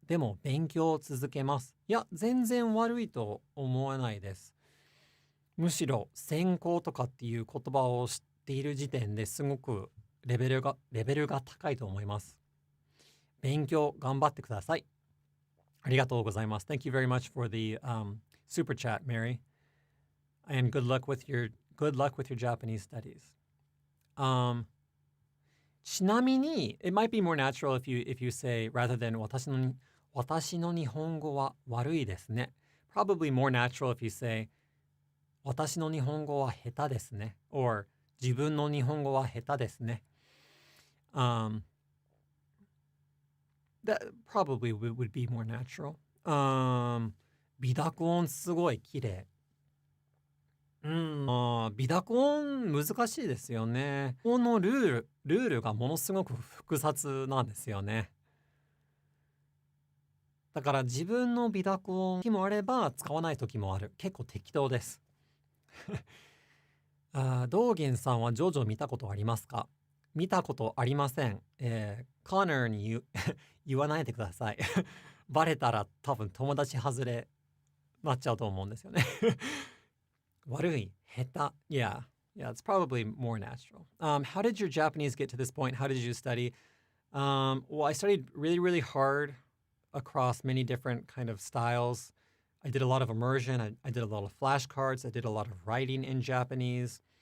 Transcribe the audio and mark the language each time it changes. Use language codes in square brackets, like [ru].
[ja] でも勉強を続けます。いや、全然悪いと思わないです。むしろ専攻とかっていう言葉を知っている時点ですごくレベルが高いと思います。勉強頑張ってください。ありがとうございます。 [en] Thank you very much for the super chat, Mary. And good luck with your Japanese studies. [ja] ちなみに [en] it might be more natural if you say rather than [ja] 私の日本語は悪いですね。 [en] Probably more natural if you say [ja] 私の日本語は下手ですね。 or 自分の日本語は下手ですね。 [en] That probably would be more natural. [ja] 美濁音すごい綺麗。美濁音難しいですよね。このルールがものすごく複雑なんですよね。だから自分の美濁音時もあれば使わない時もある。結構適当です道元さんはジョジョ見たことありますか？見たことありません。コナーに言わないでください。バレたら多分友達外れなっちゃうと思うんですよね。悪い、下手。 [en] Yeah, it's probably more natural. How did your Japanese get to this point? How did you study? Well, I studied really, really hard across many different kind of styles. I did a lot of immersion. I did a lot of flashcards. I did a lot of writing in Japanese.